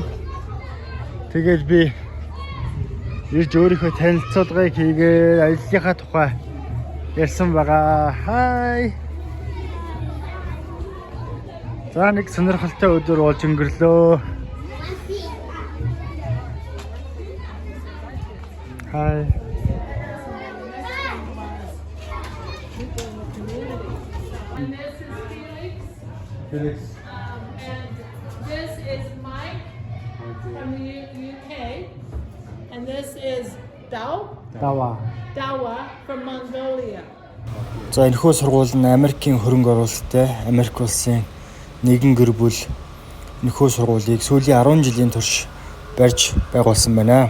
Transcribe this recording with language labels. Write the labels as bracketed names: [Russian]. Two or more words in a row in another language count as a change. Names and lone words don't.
[Mongolian] Тэгээд би ирж өөрийнхөө танилцуулгыг хийгээд ажлынхаа тухай ярьсан байгаа. Хай. За нэг сонирхолтой өдөр болж өнгөрлөө. Хай. [English] Felix. And this is Mike from the UK, and this is Dawa from Mongolia. [Mongolian] За энэхүү сургууль нь Америкийн хөрөнгө оруулалттай Америк улсын нэгэн гэр бүл энэхүү сургуулийг сүүлийн 10 жилийн турш барьж байгуулсан байна.